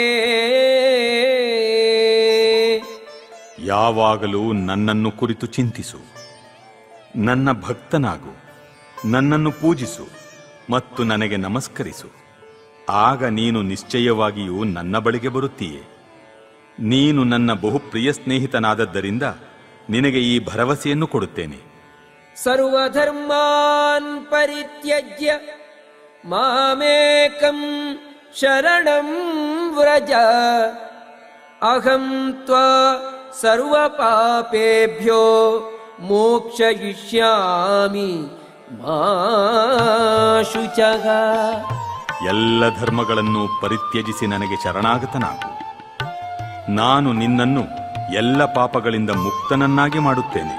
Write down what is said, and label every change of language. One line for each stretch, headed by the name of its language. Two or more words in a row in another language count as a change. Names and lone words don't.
Kannada: ಯಾವಾಗಲೂ ನನ್ನನ್ನು ಕುರಿತು ಚಿಂತಿಸು, ನನ್ನ ಭಕ್ತನಾಗು, ನನ್ನನ್ನು ಪೂಜಿಸು ಮತ್ತು ನನಗೆ ನಮಸ್ಕರಿಸು. ಆಗ ನೀನು ನಿಶ್ಚಯವಾಗಿಯೂ ನನ್ನ ಬಳಿಗೆ ಬರುತ್ತೀಯೆ. ನೀನು ನನ್ನ ಬಹುಪ್ರಿಯ ಸ್ನೇಹಿತನಾದದ್ದರಿಂದ ನಿನಗೆ ಈ ಭರವಸೆಯನ್ನು ಕೊಡುತ್ತೇನೆ.
Sanskrit: ಸರ್ವಧರ್ಮಾನ್ ಪರಿತ್ಯಜ್ಯ ಮಾಮೇಕಂ ಶರಣಂ ವ್ರಜ ಅಹಂ ತ್ವಾ ಸರ್ವ ಪಾಪೇಭ್ಯೋ ಮೋಕ್ಷಯಿಷ್ಯಾಮಿ ಮಾ ಶುಚಃ.
Kannada: ಎಲ್ಲ ಧರ್ಮಗಳನ್ನು ಪರಿತ್ಯಜಿಸಿ ನನಗೆ ಶರಣಾಗತನಾಗು. ನಾನು ನಿನ್ನನ್ನು ಎಲ್ಲ ಪಾಪಗಳಿಂದ ಮುಕ್ತನನ್ನಾಗಿ ಮಾಡುತ್ತೇನೆ.